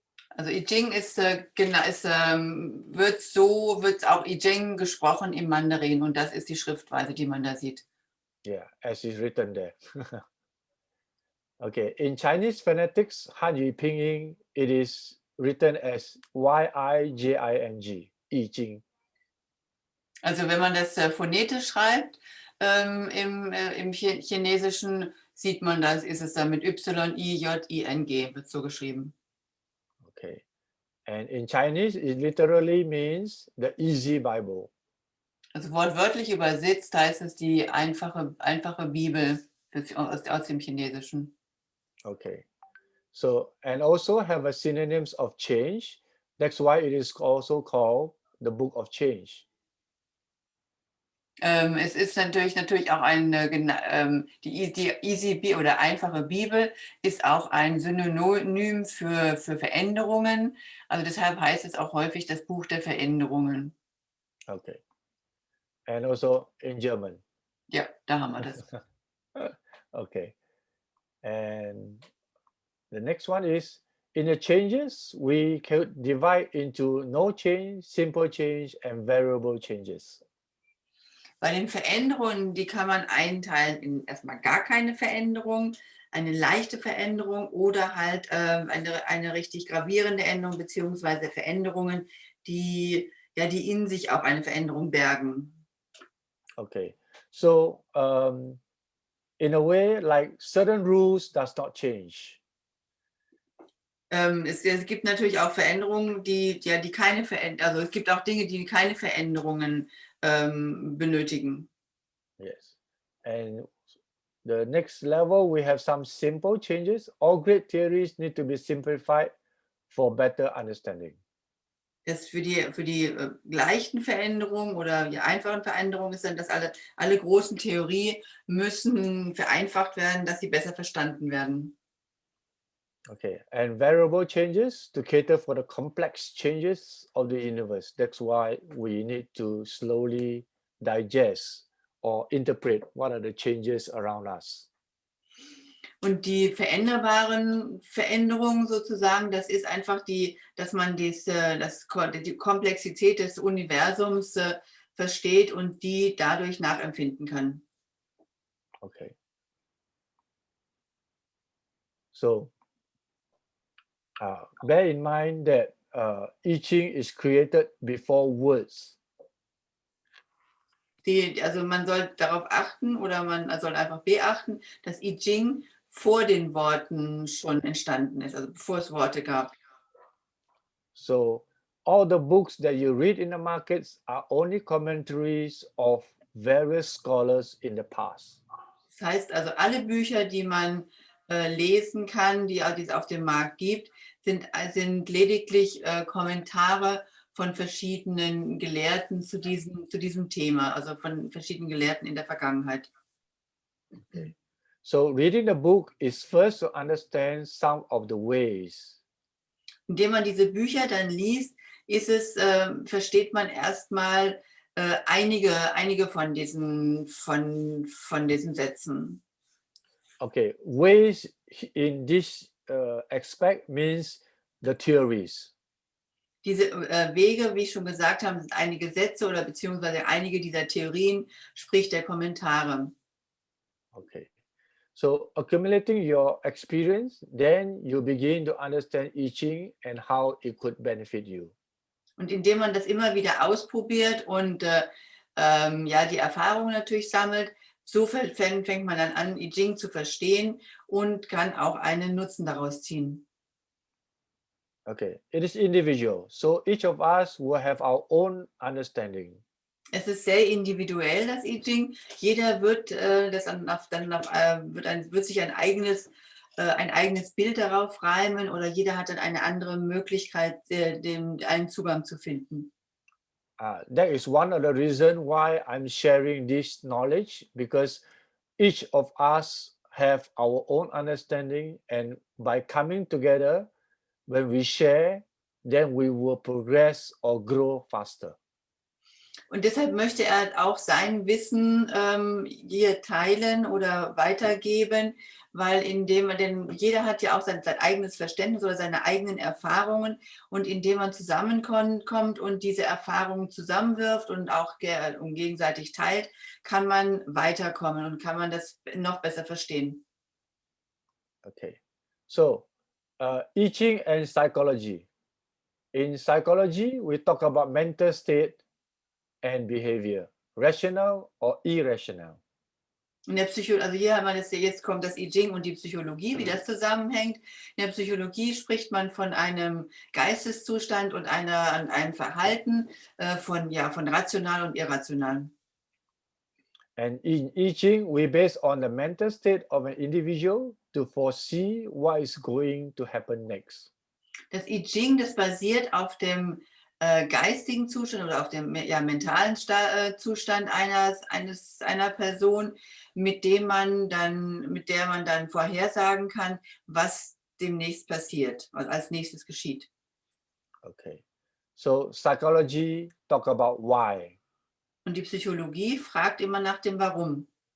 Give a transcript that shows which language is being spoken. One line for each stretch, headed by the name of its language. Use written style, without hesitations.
German: Also I Ching wird auch I Ching gesprochen im Mandarin und das ist die Schriftweise, die man da sieht.
English: Yeah, as is written there. Okay, in Chinese phonetics, Hanyu Pinyin, it is written as Y-I-J-I-N-G, I Ching.
German: Also wenn man das phonetisch schreibt, im Chinesischen sieht man das, ist es dann mit Y-I-J-I-N-G, wird so geschrieben.
English: Okay, and in Chinese, it literally means the easy Bible.
German: Also wortwörtlich übersetzt heißt es die einfache Bibel aus dem Chinesischen.
English: Okay, so, and also have a synonyms of change. That's why it is also called the Book of Change.
German: Es ist natürlich auch die Easy oder einfache Bibel ist auch ein Synonym für Veränderungen. Also deshalb heißt es auch häufig das Buch der Veränderungen.
English: Okay, and also in German.
German: Ja, da haben wir das.
English: Okay, and The next one is, in the changes, we could divide into no change, simple change, and variable changes.
German: Bei den Veränderungen, die kann man einteilen in erstmal gar keine Veränderung, eine leichte Veränderung oder halt eine richtig gravierende Änderung beziehungsweise Veränderungen, die in sich auch eine Veränderung bergen.
English: Okay, so in a way, like certain rules does not change.
German: Es gibt natürlich auch Veränderungen, die keine Veränderung, also es gibt auch Dinge, die keine Veränderungen benötigen.
English: Yes, and the next level, we have some simple changes. All great theories need to be simplified for better understanding.
German: Das für die leichten Veränderungen oder die einfachen Veränderungen ist dann, dass alle großen Theorien müssen vereinfacht werden, dass sie besser verstanden werden.
English: Okay, and variable changes to cater for the complex changes of the universe. That's why we need to slowly digest or interpret what are the changes around us.
German: Und die veränderbaren Veränderungen sozusagen, das ist einfach dass man die Komplexität des Universums versteht und die dadurch nachempfinden kann.
English: Okay. So, bear in mind that I Ching is created before words.
German: Also man soll darauf achten oder man soll einfach beachten, dass I Ging vor den Worten schon entstanden ist, also bevor es Worte gab.
English: So all the books that you read in the markets are only commentaries of various scholars in the past.
German: Das heißt also, alle Bücher, die man lesen kann, die es auf dem Markt gibt, sind lediglich Kommentare von verschiedenen Gelehrten zu diesem Thema, also von verschiedenen Gelehrten in der Vergangenheit.
English: Okay. So reading the book is first to understand some of the ways.
German: Indem man diese Bücher dann liest, versteht man erstmal einige von diesen Sätzen.
English: Okay, ways in this aspect means the theories.
German: Diese Wege, wie ich schon gesagt habe, sind einige Sätze oder beziehungsweise einige dieser Theorien, sprich der Kommentare.
English: Okay, so accumulating your experience, then you begin to understand I Ching and how it could benefit you.
German: Und indem man das immer wieder ausprobiert und die Erfahrungen natürlich sammelt, so fängt man dann an, I Ching zu verstehen und kann auch einen Nutzen daraus ziehen.
English: Okay, it is individual, so each of us will have our own understanding.
German: Es ist sehr individuell, das I Ching. Jeder wird wird sich ein eigenes Bild darauf reimen oder jeder hat dann eine andere Möglichkeit, einen Zugang zu finden.
English: That is one of the reasons why I'm sharing this knowledge, because each of us have our own understanding, and by coming together, when we share, then we will progress or grow faster.
German: Und deshalb möchte er auch sein Wissen hier teilen oder weitergeben, weil denn jeder hat ja auch sein eigenes Verständnis oder seine eigenen Erfahrungen und indem man zusammenkommt und diese Erfahrungen zusammenwirft und auch gegenseitig teilt, kann man weiterkommen und kann man das noch besser verstehen.
English: Okay, so I Ching and psychology. In psychology, we talk about mental state and behavior, rational or irrational.
German: In der also hier haben wir jetzt kommt das I Ching und die Psychologie, wie das zusammenhängt. In der Psychologie spricht man von einem Geisteszustand und einem Verhalten von rational und irrational.
English: And in I Ching, we base on the mental state of an individual to foresee what is going to happen next.
German: Das I Ching, das basiert auf dem geistigen Zustand oder auf dem mentalen Zustand einer Person, mit der man dann vorhersagen kann, was demnächst passiert, was als nächstes geschieht.
English: Okay, so psychology talk about why.
German: Und die Psychologie fragt immer nach dem Warum.